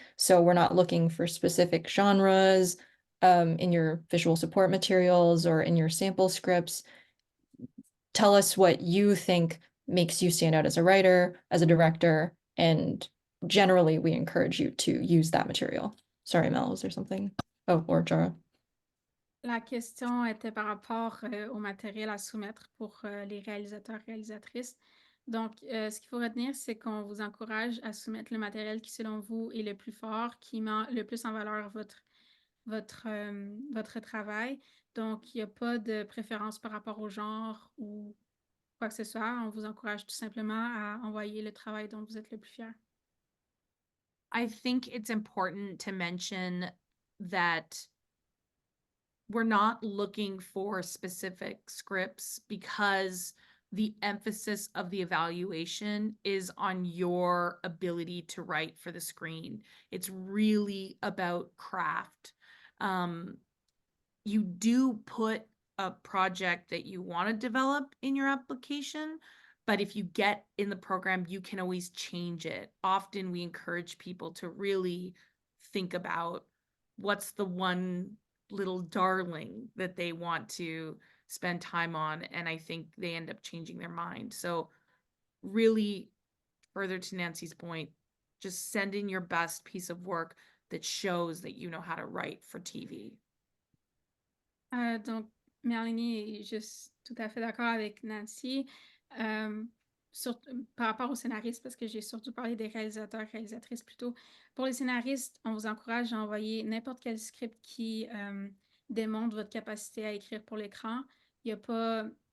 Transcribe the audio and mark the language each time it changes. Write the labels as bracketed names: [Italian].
[English] So we're not looking for specific genres in your visual support materials or in your sample scripts. Tell us what you think makes you stand out as a writer, as a director, and generally we encourage you to use that material. Sorry, Mel, was there something? Oh, or Jara. [French] La question était par rapport au matériel à soumettre pour les réalisateurs, réalisatrices. Donc, ce qu'il faut retenir, c'est qu'on vous encourage à soumettre le matériel qui, selon vous, est le plus fort, qui met le plus en valeur votre travail. Donc, il n'y a pas de préférence par rapport au genre ou quoi que ce soit. On vous encourage tout simplement à envoyer le travail dont vous êtes le plus fier. [English] I think it's important to mention that we're not looking for specific scripts because the emphasis of the evaluation is on your ability to write for the screen. It's really about craft. You do put a project that you want to develop in your application, but if you get in the program, you can always change it. Often we encourage people to really think about what's the one little darling that they want to spend time on, and I think they end up changing their mind. So really, further to Nancy's point, just send in your best piece of work that shows that you know how to write for TV. [French] Donc, Mélanie est juste tout à fait d'accord avec Nancy. Par rapport aux scénaristes, parce que j'ai surtout parlé des réalisateurs, réalisatrices plutôt. Pour les scénaristes, on vous encourage à envoyer n'importe quel script qui démontre votre capacité à écrire pour l'écran. Il n'y a pas...